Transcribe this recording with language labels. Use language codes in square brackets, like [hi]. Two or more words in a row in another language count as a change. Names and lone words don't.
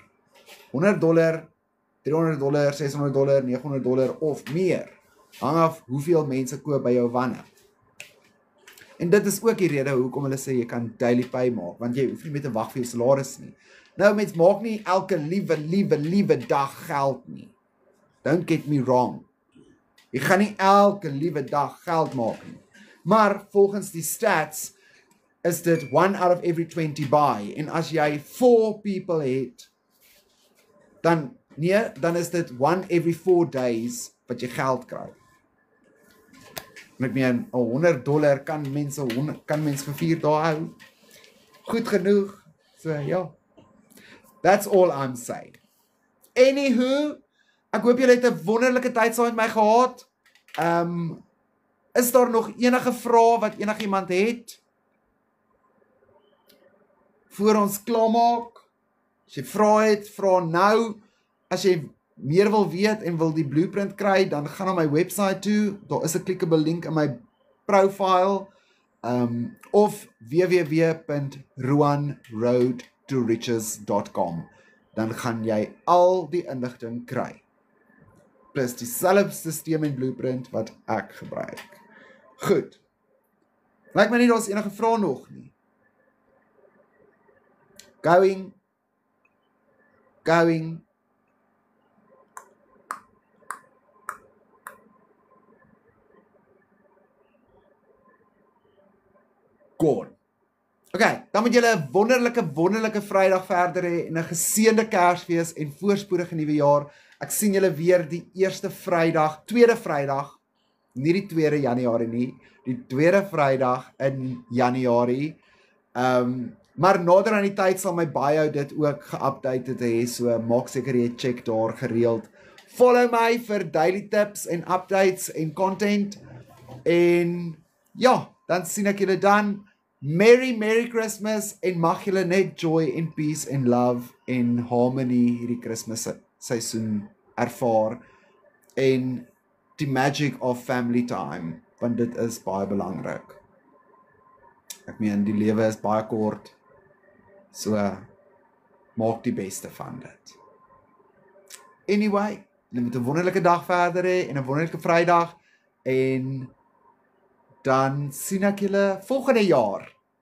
[af] $100, $300, $600, $900 of meer. Hang af hoeveel mense koop by jou wanne. En dit is ook die rede hoekom hulle sê jy kan [en] daily pay [af] maak, want jy hoef nie met te wag vir jou salaris nie. Nou mens maak nie elke liewe dag geld nie. [en] Don't get me wrong. [af] Jy gaan nie elke liewe dag geld maak nie. Maar volgens die stats is dit 1 [en] out of every 20 buy. [af] En as jy 4 people het, dan is dit 1 [en] every 4 days [af] wat jy geld kry. Met meer $100 kan mens vir 4 dae hou. Goed genoeg. So ja. [en] That's all I'm saying. [af] Anywho, ek hoop julle het 'n wonderlike tyd saam met my gehad. Is daar nog enige vrae wat enigiemand het? Voor ons klaarmaak. As jy vrae het, vra nou. As jy meer wil weet en wil die blueprint kry, dan gaan na my website toe. Daar is 'n [en] clickable link [af] in my profile. Of www.ruanroadtoriches.com. Dan gaan jy al die inligting kry. Plus dieselfde stelsel en blueprint wat ek gebruik. Goed. Lyk my nie daar's enige vrae nog nie. [en] Going. Gone. [af] Okay, dan moet julle 'n wonderlike Vrydag verder hê en 'n geseënde Kersfees en voorspoedige nuwe jaar. Ek sien julle weer die tweede Vrydag, nie die 2de Januarie nie, die tweede Vrydag in Januarie. Maar nader aan die tyd sal my bio dit ook geupdate hê, so maak seker jy check daar gereeld. Follow my vir [en] daily tips [af] en updates en content. En ja, dan sien ek julle dan. [en] Merry Christmas [af] en mag julle net [en] joy and peace and love [af] en harmony hierdie Kersfees seisoen ervaar en die [en] magic of family time, [af] want dit is baie belangrik. Ek meen die lewe is baie kort, so maak die beste van dit. Anyway, julle moet 'n wonderlike dag verder hê en 'n wonderlike Vrydag en dan sien ek julle volgende jaar.